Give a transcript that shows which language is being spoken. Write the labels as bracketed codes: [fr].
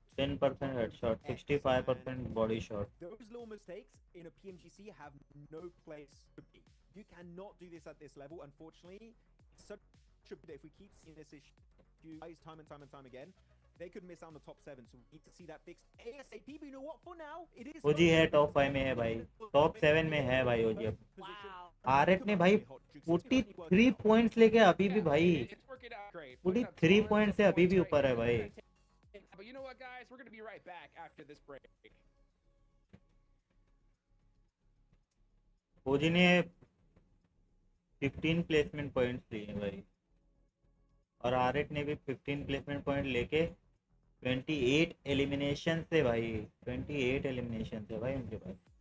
[en] 10% headshot, 65% body shot. Those little mistakes in a PMGC have no place to be. You cannot do this at this level, unfortunately. Such a, if we keep seeing this issue time and time again, they could miss out on the top 7, so we need to see that fixed ASAP. But you know what? For now, it is. [hi] ओजी है top 5 में है भाई, top 7 में है भाई ओजी अब. आरएट ने भाई 43 पॉइंट्स लेके अभी भी भाई 43 पॉइंट से अभी भी ऊपर है भाई. [en] But you know what, guys? We're going to be right back after this break. [hi] ओजी ने 15 प्लेसमेंट पॉइंट्स लिए भाई, और आरएट ने भी 15 प्लेसमेंट पॉइंट लेके 28 एलिमिनेशन से भाई, 28 एलिमिनेशन से भाई उनके पास.